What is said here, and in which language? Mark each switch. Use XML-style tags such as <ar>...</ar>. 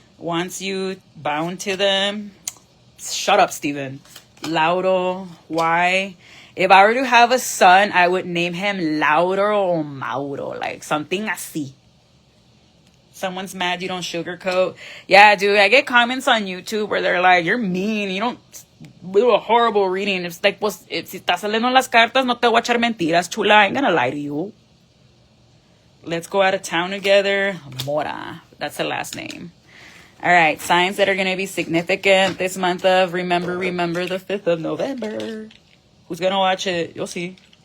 <en>Wants you bound to them. Shut up, Steven. Lauro. Why? If I were to have a son, I would name him Lauro or Mauro. Like something</en> <es>así.</es> <en>Someone's mad you don't sugarcoat. Yeah, dude, I get comments on YouTube where they're like, you're mean, you don't do a horrible reading. It's like,</en> <es>pues, si estás saliendo las cartas, no te voy a echar mentiras, chula.</es> <en>I ain't gonna lie to you. Let's go out of town together. Mora. That's the last name. All right, signs that are going to be significant this month of Remember the 5th of November. Who's going to watch it? You'll see.</en>